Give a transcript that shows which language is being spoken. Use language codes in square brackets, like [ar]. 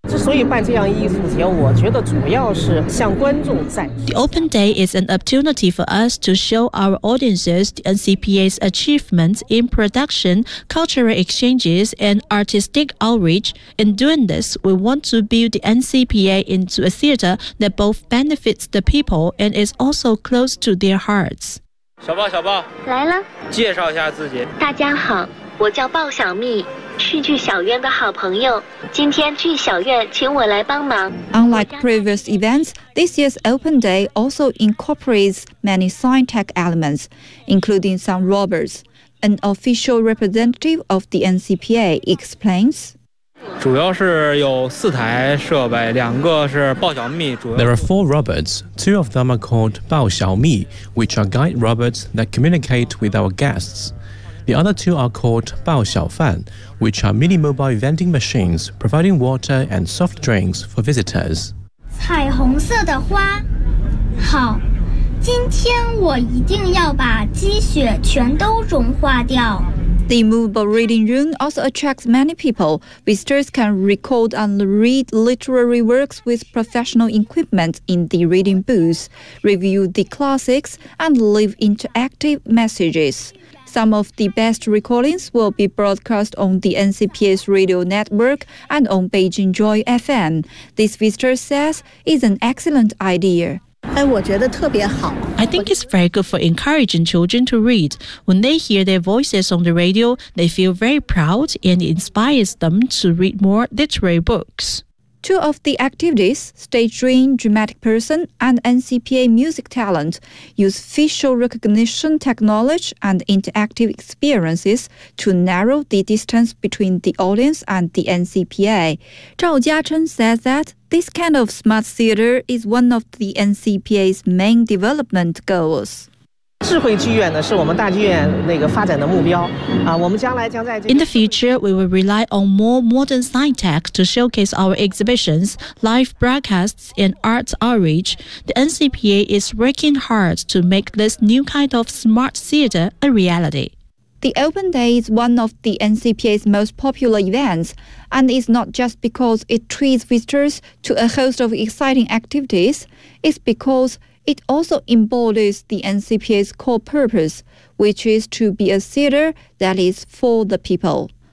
[en] The open day is an opportunity for us to show our audiences the NCPA's achievements in production, cultural exchanges, and artistic outreach. In doing this, we want to build the NCPA into a theater that both benefits the people and is also close to their hearts. [zh] 小豹，来了。介绍一下自己。大家好，我叫鲍小蜜，是剧小院的好朋友。今天剧小院请我来帮忙。 [en] Unlike previous events, this year's open day also incorporates many sci-tech elements, including some robots. An official representative of the NCPA explains. There are four robots. Two of them are called Bao Xiao Mi, which are guide robots that communicate with our guests. The other two are called Bao Xiao Fan, which are mini mobile vending machines providing water and soft drinks for visitors. [zh] 彩虹色的花，好。今天我一定要把积雪全都融化掉。 [en] The movable reading room also attracts many people. Visitors can record and read literary works with professional equipment in the reading booth, review the classics, and leave interactive messages. Some of the best recordings will be broadcast on the NCPA's radio network and on Beijing Joy FM. This visitor says is an excellent idea. I think it's very good for encouraging children to read. When they hear their voices on the radio, they feel very proud and inspires them to read more literary books. Two of the activities, Stage Dream, Dramatic Person, and NCPA Music Talent, use facial recognition technology and interactive experiences to narrow the distance between the audience and the NCPA. Zhao Jiachen says that,This kind of smart theater is one of the NCPA's main development goals. [zh] 智慧剧院呢是我们大剧院那个发展的目标啊，我们将来将在 [en] In the future we will rely on more modern science tech to showcase our exhibitions, live broadcasts and arts outreach. The NCPA is working hard to make this new kind of smart theater a reality. The Open Day is one of the NCPA's most popular events, and it's not just because it treats visitors to a host of exciting activities, it's becauseIt also embodies the NCPA's core purpose, which is to be a theater that is for the people.